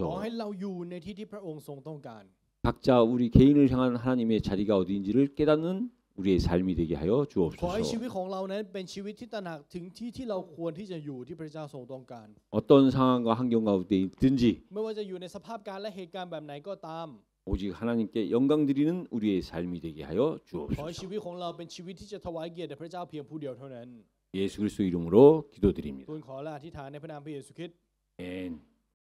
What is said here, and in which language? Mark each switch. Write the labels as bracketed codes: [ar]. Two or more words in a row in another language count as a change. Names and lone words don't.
[th] ให้เราอยู่ในที่ที่พระองค์ทรงต้องการ [ko] 각자 우리 개인을 향한 하나님의 자리가 어디인지를 깨닫는 우리의 삶이 되게 하여 [th] ขอให้ชี [ko] 주옵소서. [th] วิตของเรานั้นเป็นชีวิตที่ตระหนักถึงที่ที่เราควรที่จะอยู่ที่พระเจ้าทรงต้องการ [ko] 어떤 상황과 환경 가운데 있든지 [th] ไม่ว่าจะอยู่ในสภาพการและเหตุการณ์แบบไหนก็ตาม [ko] 오직 하나님께 영광 드리는 우리의 삶이 되게 하여 [th] ขอให้ชี [ko] 주옵소서. [th] วิตของเราเป็นชีวิตที่จะถวายเกียรติแด่พระเจ้าเพียงผู้เดียวเท่านั้น [ko] 예수 그리스도 이름으로 기도드립니다. [th] ทูลขอและอธิษฐานในพระนามพระเยซูคริสต์ [ko] 아멘.